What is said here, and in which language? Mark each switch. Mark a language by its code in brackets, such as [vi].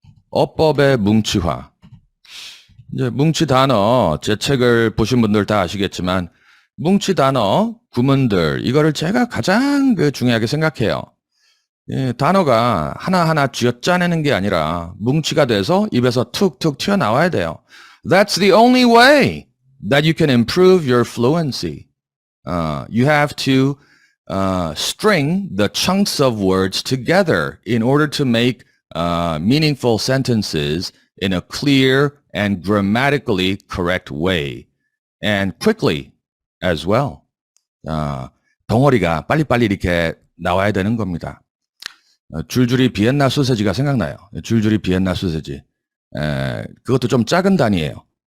[ko] 어법의 뭉치화. 이제 뭉치 단어, 제 책을 보신 분들 다 아시겠지만 뭉치 단어, 구문들 이거를 제가 가장 중요하게 생각해요. 단어가 하나하나 쥐어짜내는 게 아니라 뭉치가 돼서 입에서 툭툭 튀어나와야 돼요. [en] That's the only way that you can improve your fluency. You have to string the chunks of words together in order to make meaningful sentences in a clear and grammatically correct way. And quickly as well. [ko] 덩어리가 빨리빨리 이렇게 나와야 되는 겁니다. 줄줄이 비엔나 소세지가 생각나요. 줄줄이 비엔나 소세지. 그것도 좀 작은 단위예요.